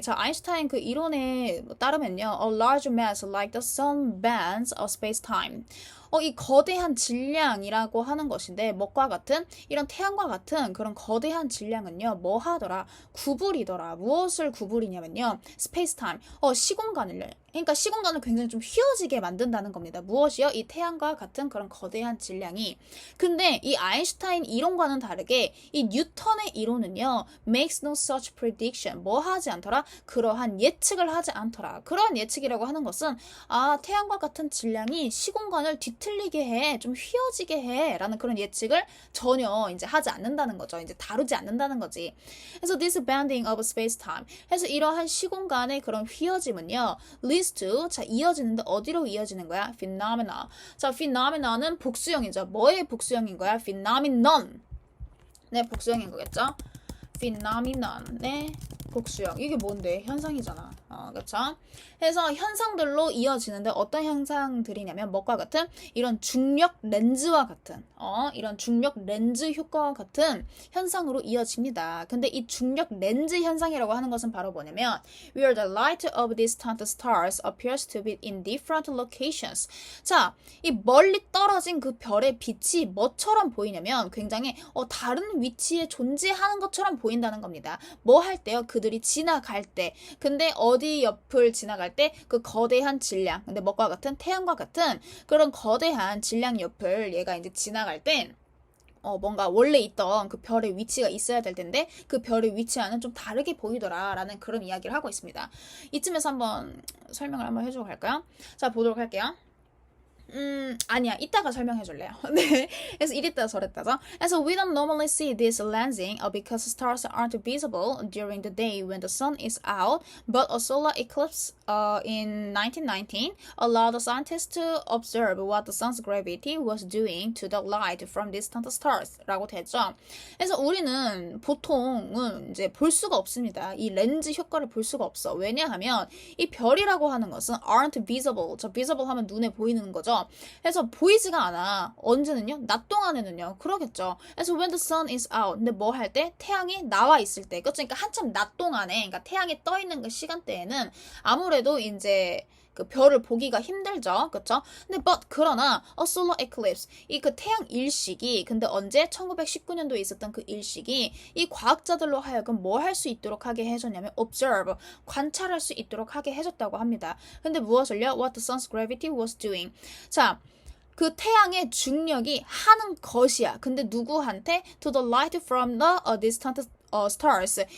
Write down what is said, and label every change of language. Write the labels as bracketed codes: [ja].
[ko] 자, 아인슈타인 그 이론에 따르면요. [en] A large mass like the sun bends a space-time. [ko] 이 거대한 질량이라고 하는 것인데, 뭐과 같은, 이런 태양과 같은 그런 거대한 질량은요, 뭐 하더라? 구부리더라. 무엇을 구부리냐면요, space-time. 시공간을요. 그러니까 시공간을 굉장히 좀 휘어지게 만든다는 겁니다. 무엇이요? 이 태양과 같은 그런 거대한 질량이. 근데 이 아인슈타인 이론과는 다르게 이 뉴턴의 이론은요, [en] makes no such prediction. [ko] 뭐 하지 않더라? 그러한 예측을 하지 않더라. 그러한 예측이라고 하는 것은 태양과 같은 질량이 시공간을 뒤틀리게 해, 좀 휘어지게 해 라는 그런 예측을 전혀 이제 하지 않는다는 거죠. 이제 다루지 않는다는 거지. 그래서 [en] this bending of space-time. [ko] 그래서 이러한 시공간의 그런 휘어짐은요, [en] leads to, [ko] 자, 이어지는데 어디로 이어지는 거야? phenomena. 자, phenomena는 복수형이죠. 뭐의 복수형인 거야? phenomenon. 네, 복수형인 거겠죠? phenomenon의 복수형. 이게 뭔데? 현상이잖아. 그쵸? 그래서 현상들로 이어지는데 어떤 현상들이냐면 뭐과 같은 이런 중력 렌즈와 같은 이런 중력 렌즈 효과와 같은 현상으로 이어집니다. 근데 이 중력 렌즈 현상이라고 하는 것은 바로 뭐냐면 [en] where the light of distant stars appears to be in different locations. [ko] 자, 이 멀리 떨어진 그 별의 빛이 뭐처럼 보이냐면 굉장히 다른 위치에 존재하는 것처럼 보인다는 겁니다. 뭐 할 때요? 그들이 지나갈 때. 근데 어디 옆을 지나갈 때 그 거대한 질량, 근데 뭐과 같은 태양과 같은 그런 거대한 질량 옆을 얘가 이제 지나갈 때 뭔가 원래 있던 그 별의 위치가 있어야 될 텐데 그 별의 위치와는 좀 다르게 보이더라 라는 그런 이야기를 하고 있습니다. 이쯤에서 한번 설명을 한번 해주고 갈까요? 자, 보도록 할게요. 아니야. 이따가 설명해 줄래요. 네. 그래서 이랬다 저랬다죠. 그래서 [en] we don't normally see this lensing because stars aren't visible during the day when the sun is out, but a solar eclipse in 1919 allowed the scientists to observe what the sun's gravity was doing to the light from distant stars [ko] 라고 되죠. 그래서 우리는 보통은 이제 볼 수가 없습니다. 이 렌즈 효과를 볼 수가 없어. 왜냐하면 이 별이라고 하는 것은 [en] aren't visible. [ko] 저 visible 하면 눈에 보이는 거죠. 그래서 보이지가 않아. 언제는요? 낮 동안에는요. 그러겠죠. 그래서 [en] when the sun is out. [ko] 근데 뭐 할 때? 태양이 나와 있을 때. 그렇죠? 그러니까 한참 낮 동안에, 그러니까 태양이 떠 있는 그 시간대에는 아무래도 이제 그 별을 보기가 힘들죠. 그렇죠? 근데 그러나 [en] a solar eclipse [ko] 이 그 태양 일식이 근데 언제 1919년도에 있었던 그 일식이 이 과학자들로 하여금 뭐 할 수 있도록 하게 해줬냐면 observe 관찰할 수 있도록 하게 해줬다고 합니다. 근데 무엇을요? [en] What the sun's gravity was doing. [ko] 자, 그 태양의 중력이 하는 것이야. 근데 누구한테? [en] To the light from the distant stars.